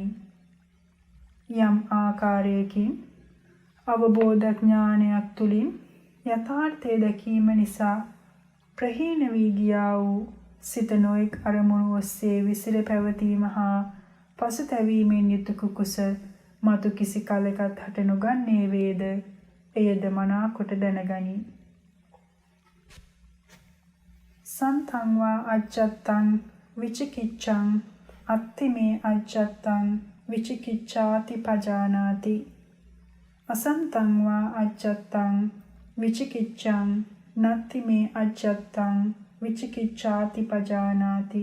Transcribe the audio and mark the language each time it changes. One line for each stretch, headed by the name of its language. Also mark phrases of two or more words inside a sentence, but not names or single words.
Sinhala: යම් ආකාරයකින් අවබෝධ ඥානයක් තුලින් යථාර්ථය දැකීම නිසා ප්‍රහීන වී ගියා වූ සිත නොයෙක් අරමුණු ඔස්සේ විසිර පැවතීම හා පසුතැවීමෙන් යුතු කුකුස මතු කිසි කලකත් හට නොගන්නේ වේද. එයද මනාකොට දැනගනි.
Pali: සන්තං වා අජ්ජත්තං විචිකිච්ඡං අත්තිමේ අජ්ජත්තං විචිකිච්ඡාති පජානාති. අසන්තං වා අජ්ජත්තං විචිකිච්ඡං නත්තිමේ අජ්ජත්තං විචිකිච්ඡාති පජානාති.